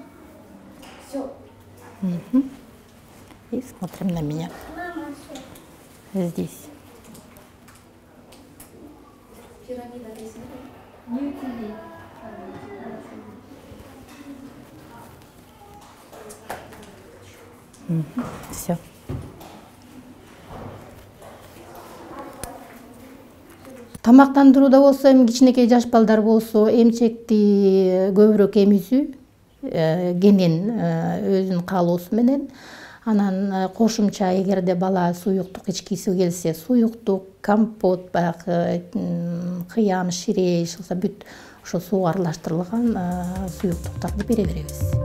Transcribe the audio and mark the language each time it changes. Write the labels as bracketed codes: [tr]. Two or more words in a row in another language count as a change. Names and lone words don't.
[ru] Угу. И смотрим на меня. Здесь. Угу. Все. [ky] Тамактандырууда болсо, эми кичинекей жаш балдар болсо, эмчекти көбүрөөк эмизүү, кенен өзүнүн каалоосу менен. Анан кошумча эгерде бала суюктук ичкиси келсе, суюктук, компот, баягы кыям, ширей ишылса бүт ошо сууга аралаштырылган суюктуктарды бере беребиз.